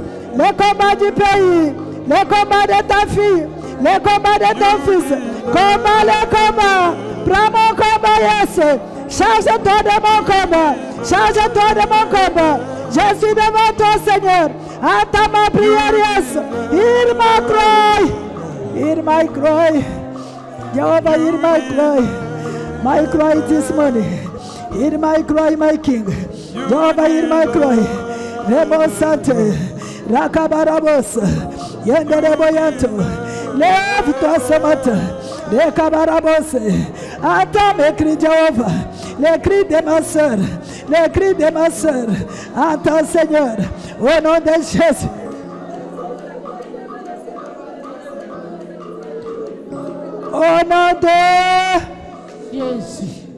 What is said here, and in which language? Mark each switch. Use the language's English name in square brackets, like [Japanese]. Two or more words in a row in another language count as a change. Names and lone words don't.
[French] Les combats du pays. Les combats de ta fille. Les combats de ton fils. Combat le combat. Prends mon combat, yes. Charge-toi de mon combat. Charge-toi de mon combat. Je suis devant toi, Seigneur. Entends ma prière, [English] yes. Hear my cry. Hear my cry. Jehovah, hear my cry. My cry this morning. Hear my cry, my King. Jehovah, hear my cry. Remo Sante. Rakabarabos. Yendereboyanto. [French] Lève-toi ce matin. Rakabarabos. Entends mes cris, Jehovah. Les cris de ma soeur. Les cris de ma soeur. Entends, Seigneur. Au nom de Jésus. Au nom de Jésus.